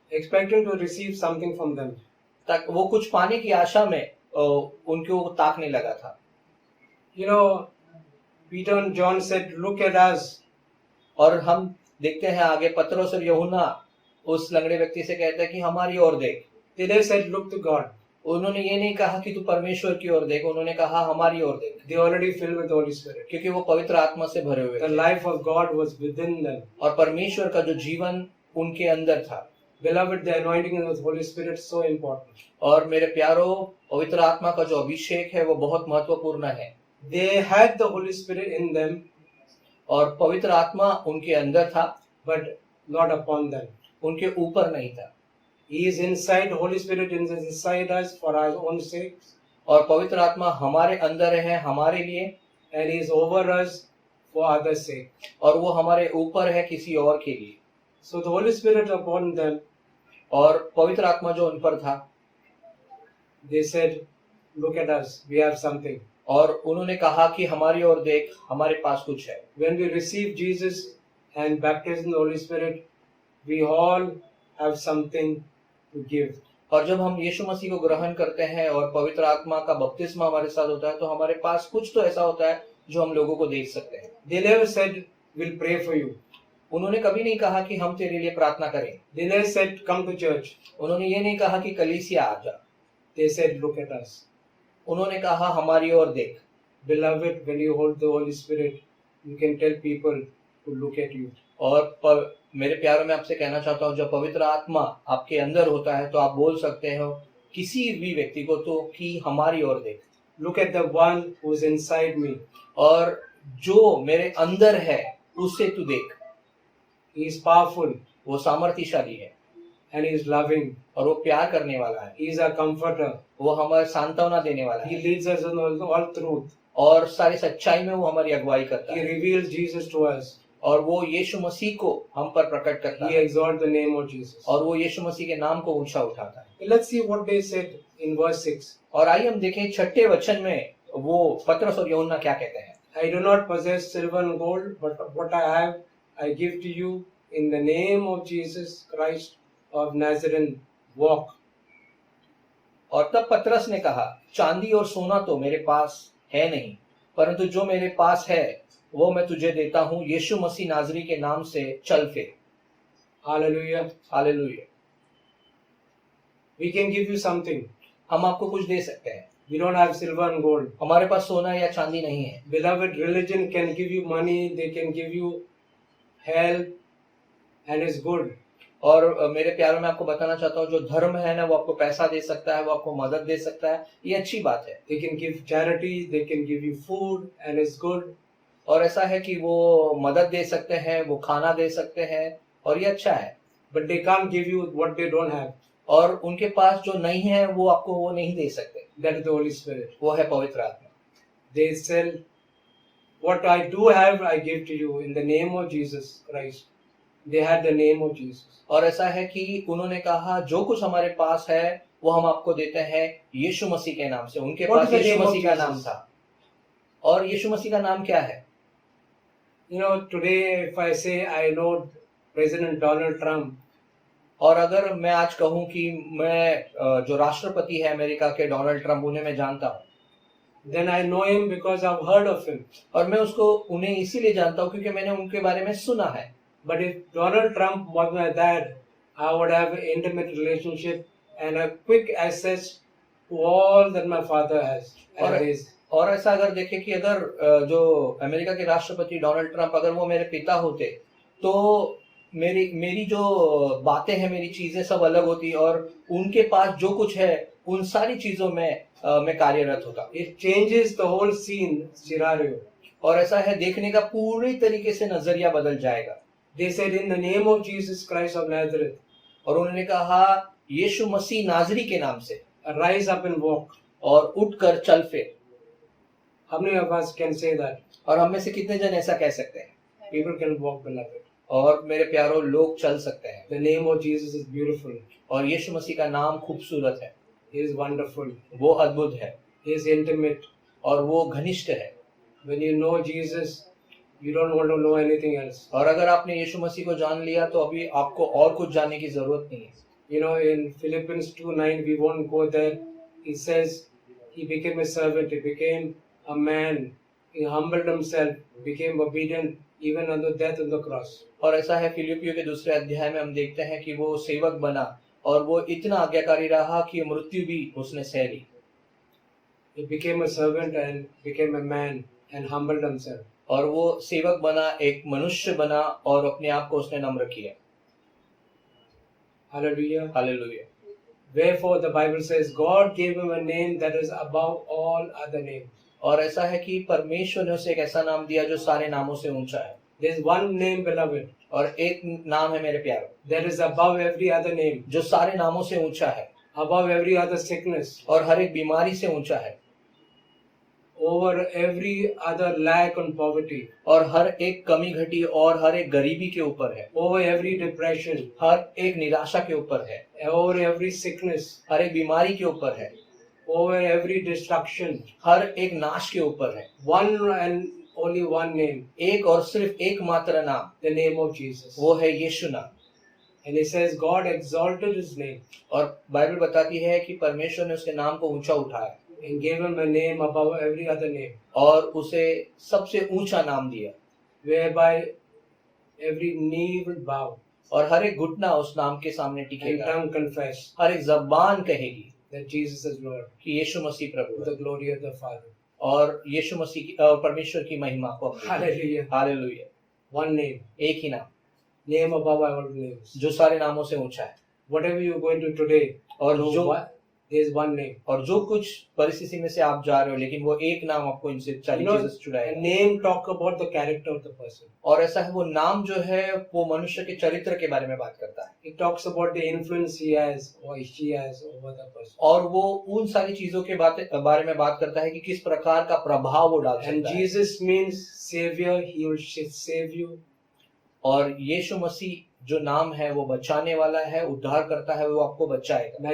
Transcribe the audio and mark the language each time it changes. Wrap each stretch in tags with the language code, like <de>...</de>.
<en>expecting to receive something from them.</en> <hi>तक वो कुछ पाने की आशा में उनकी ओर ताकने लगा था।</hi> <en>You know, Peter and John said, look at us.</en> <hi>और हम देखते हैं आगे पतरस और यूहन्ना उस लंगड़े व्यक्ति से कहते हैं कि हमारी ओर देख।</hi> <en>They never said, look to God.</en> <hi>उन्होंने ये नहीं कहा कि तू परमेश्वर की ओर देख, उन्होंने कहा हमारी ओर देख।</hi> <en>They already filled with the Holy Spirit.</en> <hi>क्योंकि वो पवित्र आत्मा से भरे हुए</hi> <en>The</en> <hi>थे</hi> <en>life of God was within them.</en> <hi>और परमेश्वर का जो जीवन उनके अंदर था।</hi> <en>Beloved, the anointing of the Holy Spirit is so important.</en> <hi>और मेरे प्यारो, पवित्र आत्मा का जो अभिषेक है वो बहुत महत्वपूर्ण है।</hi> <en>They had the Holy Spirit in them,</en> <hi>और पवित्र आत्मा उनके अंदर था</hi> <en>but not upon them.</en> <hi>उनके ऊपर नहीं था।</hi> <en>He is inside, Holy Spirit is inside us for our own sake,</en> <hi>और पवित्र आत्मा हमारे अंदर है हमारे लिए,</hi> <en>and He is over us for others' sake.</en> <hi>और वो हमारे ऊपर है किसी और के लिए।</hi> <en>So the Holy Spirit upon them,</en> <hi>और पवित्र आत्मा जो उन पर था,</hi> <en>they said, look at us, we have something.</en> <hi>और उन्होंने कहा कि हमारी ओर देख, हमारे पास कुछ है।</hi> <en>When we receive Jesus and baptized in the Holy Spirit, we all have something to give.</en> <hi>और जब हम यीशु मसीह को ग्रहण करते हैं और पवित्र आत्मा का बपतिस्मा हमारे साथ होता है तो हमारे पास कुछ तो ऐसा होता है जो हम लोगों को दे सकते हैं।</hi> <en>They never said, we'll pray for you.</en> <hi>उन्होंने कभी नहीं कहा कि हम तेरे लिए प्रार्थना करें।</hi> <en>They never said, come to church.</en> <hi>उन्होंने ये नहीं कहा कि कलीसिया आ जा।</hi> <en>They said, look at us.</en> <hi>उन्होंने कहा हमारी ओर देख।</hi> <en>Beloved, when you hold the Holy Spirit, you can tell people to look at you.</en> <hi>और मेरे प्यारों में आपसे कहना चाहता हूँ, जब पवित्र आत्मा आपके अंदर होता है तो आप बोल सकते हो किसी भी व्यक्ति को तो कि हमारी ओर देख।</hi> <en>Look at the one who is inside me.</en> <hi>और जो मेरे अंदर है उससे तू देख।</hi> <en>He is powerful</en> <hi>वो सामर्थ्यशाली है</hi> <en>and he is loving.</en> <hi>और वो प्यार करने वाला है।</hi> <en>He is our comforter.</en> <hi>वो हमारे सांत्वना देने वाला</hi> <en>He</en> <hi>है</hi> <en>leads us in all truth.</en> <hi>और सारी सच्चाई में वो हमारी अगुवाई करता</hi> <en>He</en> <hi>है</hi> <en>reveals Jesus to us.</en> <hi>और वो यीशु मसीह को हम पर प्रकट करता</hi> <en>He</en> <hi>है</hi> <en>exalts the name of Jesus.</en> <hi>और वो यीशु मसीह के नाम को ऊंचा उठाता है।</hi> <en>Let's see what they said in verse 6.</en> <hi>और आइए हम देखें छठे वचन में वो पतरस और यूहन्ना क्या कहते हैं।</hi> <en>I do not possess silver and gold, but what I have I give to you in the name of Jesus Christ of Nazareth. Walk.</en> <hi>और तब पतरस ने कहा, चांदी और सोना तो मेरे पास है नहीं, परंतु जो मेरे पास है वो मैं तुझे देता हूँ, यीशु मसीह नाजरी के नाम से चल फिर।</hi> <en>Hallelujah.</en> <hi>Hallelujah.</hi> <en>We can give you something.</en> <hi>हम आपको कुछ दे सकते हैं।</hi> <en>We don't have silver and gold.</en> <hi>हमारे पास सोना या चांदी नहीं है।</hi> <en>Beloved, religion can give you money, they can give you help, and it's good.</en> <hi>और मेरे प्यारों में आपको बताना चाहता हूँ, जो धर्म है ना वो आपको पैसा दे सकता है, वो आपको मदद दे सकता है, ये अच्छी बात है।</hi> <en>They can give charity, they can give you food, and it's good.</en> <hi>और ऐसा है कि वो मदद दे सकते हैं, वो खाना दे सकते हैं और ये अच्छा है।</hi> <en>But they can't give you what they don't have.</en> <hi>और उनके पास जो नहीं है वो आपको वो नहीं दे सकते।</hi> <en>That is the Holy Spirit.</en> <hi>वो है पवित्र आत्मा।</hi> <en>They sell what I do have, I give to you in the name of Jesus Christ. They had the name of Jesus.</en> <hi>और ऐसा है कि उन्होंने कहा जो कुछ हमारे पास है वो हम आपको देते हैं यीशु मसीह के नाम से। उनके</hi> <en>What</en> <hi>pass</hi> <en>is the</en> <hi>Yeshu</hi> <en>name of</en> <hi>मसीह का</hi> <en>Jesus?</en> <hi>नाम था। और यीशु मसीह का नाम क्या है?</hi> <en>You know, today if I say I know President Donald Trump,</en> <hi>और अगर मैं आज कहूं कि मैं जो राष्ट्रपति है अमेरिका के डोनाल्ड ट्रंप, उन्हें मैं जानता हूं,</hi> <en>then I know him because I've heard of him.</en> <hi>और मैं उसको उन्हें इसीलिए जानता हूं क्योंकि मैंने उनके बारे में सुना है।</hi> <en>But if Donald Trump was my dad, I would have an intimate relationship and a quick access to all that my father has. Alright. And his.</en> <hi>और ऐसा अगर देखें कि अगर जो अमेरिका के राष्ट्रपति डोनाल्ड ट्रंप अगर वो मेरे पिता होते तो मेरी जो बातें हैं, मेरी चीजें सब अलग होती और उनके पास जो कुछ है उन सारी चीजों में मैं कार्यरत होता।</hi> <en>It changes the whole scene scenario.</en> <hi>और ऐसा है देखने का पूरी तरीके से नजरिया बदल जाएगा।</hi> <en>They said in the name of Jesus Christ of Nazareth,</en> <hi>और उन्होंने कहा यीशु मसीह नाजरी के नाम से</hi> <en>rise up and walk.</en> <hi>और उठकर चल फिर।</hi> <en>How many of us can say that?</en> <hi>और हम में से कितने जन ऐसा कह सकते हैं?</hi> <en>People can walk, beloved.</en> <hi>और मेरे प्यारों, लोग चल सकते हैं।</hi> <en>The name of Jesus is beautiful.</en> <hi>और यीशु मसीह का नाम खूबसूरत है,</hi> <en>He is wonderful.</en> <hi>वो अद्भुत है</hi> <en>He is intimate.</en> <hi>और वो घनिष्ठ है।</hi> <en>When you know Jesus, you don't want to know anything else.</en> <hi>और अगर आपने यीशु मसीह को जान लिया तो अभी आपको और कुछ जानने की जरूरत नहीं है।</hi> <en>You know, in Philippians 2:9, we won't go there. He says he became a servant, he became a man, he humbled himself, became obedient even unto death on the cross.</en> <hi>और ऐसा है फिलिपियों के दूसरे अध्याय में हम देखते हैं कि वो सेवक बना और वो इतना आज्ञाकारी रहा कि मृत्यु भी उसने सह ली।</hi> <en>He became a servant and became a man and humbled himself.</en> <hi>और वो सेवक बना, एक मनुष्य बना और अपने आप को उसने नम्र किया।</hi> <en>Hallelujah.</en> <hi>Hallelujah.</hi> <en>Wherefore the Bible says God gave him a name that is above all other names.</en> <hi>और ऐसा है कि परमेश्वर ने उसे एक ऐसा नाम दिया जो सारे नामों से ऊंचा है।</hi> <en>There is one name, beloved,</en> <hi>और एक नाम है मेरे प्यारों,</hi> <en>that is above every other name,</en> <hi>जो सारे नामों से ऊंचा है</hi> <en>above every other sickness,</en> <hi>और हर एक बीमारी से ऊंचा है</hi> <en>over every other lack and poverty,</en> <hi>और हर एक कमी घटी और हर एक गरीबी के ऊपर है,</hi> <en>over every depression,</en> <hi>हर एक निराशा के ऊपर है,</hi> <en>over every sickness,</en> <hi>हर एक बीमारी के ऊपर है,</hi> <en>over every destruction.</en> <hi>हर एक नाश के ऊपर है।</hi> <en>One and only one name,</en> <hi>एक और सिर्फ एक मात्र नाम,</hi> <en>the name of Jesus.</en> <hi>वो है यीशु नाम।</hi> <en>And he says God exalted his name</en> <hi>और बाइबल बताती है कि परमेश्वर ने उसके नाम को ऊंचा उठाया</hi> <en>and gave him a name above every other name,</en> <hi>और उसे सबसे ऊंचा नाम दिया,</hi> <en>whereby every knee will bow</en> <hi>और हर एक घुटना उस नाम के सामने</hi> <en>and</en> <hi>टिकेगा,</hi> <en>tongue confess</en> <hi>हर एक जबान कहेगी</hi> <en>that Jesus is Lord,</en> <hi>कि यीशु मसीह प्रभु</hi> <en>to</en> <hi>है</hi> <en>the glory of the Father.</en> <hi>और यीशु मसीह की परमेश्वर की महिमा को</hi> <en>Hallelujah.</en> <hi>हालेलुया।</hi> <en>One name,</en> <hi>एक ही नाम</hi> <en>name above all names.</en> <hi>जो सारे नामों से ऊंचा है।</hi> <en>Whatever you're going to today,</en> <hi>और</hi> <en>know</en> <hi>जो</hi> <en>what? there is one name.</en> <hi>और जो कुछ परिस्थिति में से आप जा रहे हो, लेकिन वो एक नाम आपको इनसे सारी</hi> <en>You know,</en> <hi>चीजें से</hi> <en>a</en> <hi>छुड़ाएगा।</hi> <en>name talk about the character of the person.</en> <hi>और ऐसा है, वो नाम जो है वो मनुष्य के चरित्र के बारे में बात करता है,</hi> <en>It talks about the influence he has or she has over the person.</en> <hi>और वो उन सारी चीजों के बारे में बात करता है कि किस प्रकार का प्रभाव वो डाल</hi> <en>And</en> <hi>सकता है।</hi> <en>Jesus means savior. He will save you.</en> <hi>और यीशु मसीह जो नाम है वो बचाने वाला है, उद्धार करता है, वो आपको बचाएगा।</hi>